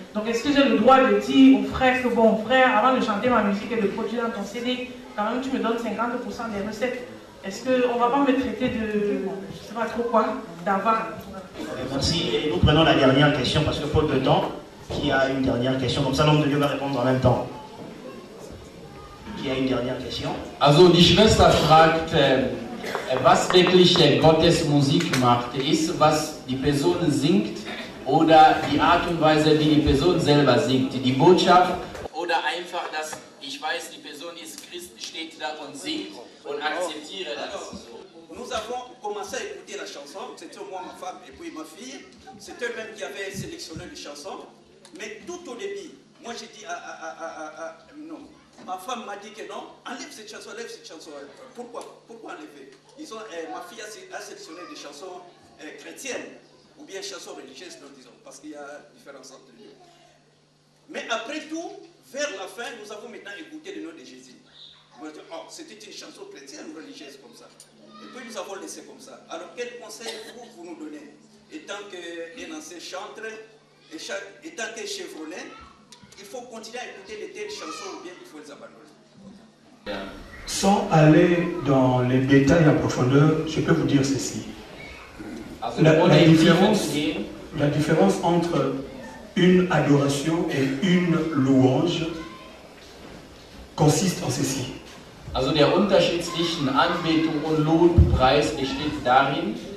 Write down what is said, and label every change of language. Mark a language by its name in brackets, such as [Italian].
[French] Donc est-ce que j'ai le droit de dire aux frères que bon frère, avant de chanter ma musique et de produire dans ton CD, quand même tu me donnes 50% des recettes? Est-ce qu'on ne va pas me traiter de, je ne sais pas trop quoi, d'avare? Merci. Et nous prenons la dernière question parce que faute de temps, qui a une dernière question? Comme ça l'homme de Dieu va répondre en même temps. Qui a une dernière question? [German] Also die Schwester fragt, was wirklich Gottes Musik macht. Ist, was die Person singt oder die Art und Weise, wie die Person selber singt. Die Botschaft oder einfach, dass ich weiß, die Person ist Christ, steht da und singt und akzeptiere das. [French] Nous avons commencé à écouter la chanson, c'était moi, ma femme et puis ma fille. C'est eux-mêmes qui avaient sélectionné les chansons. Mais tout au début, moi j'ai dit non. Ma femme m'a dit que non, enlève cette chanson, enlève cette chanson. Pourquoi enlever? Ma fille a sélectionné des chansons chrétiennes ou bien chansons religieuses, nous disons, parce qu'il y a différence entre les deux. Mais après tout, vers la fin, nous avons maintenant écouté le nom de Jésus. Oh, c'était une chanson chrétienne ou religieuse comme ça. Et puis nous avons laissé comme ça. Alors quel conseil vous nous donnez? Étant qu'un ancien chanteur, étant qu'un chevronné, il faut continuer à écouter les telles chansons ou bien il faut les abandonner? Sans aller dans les détails en profondeur, je peux vous dire ceci. La différence entre une adoration et une louange consiste en ceci. [German] Also der Unterschied zwischen Anbetung und Lobpreis besteht darin,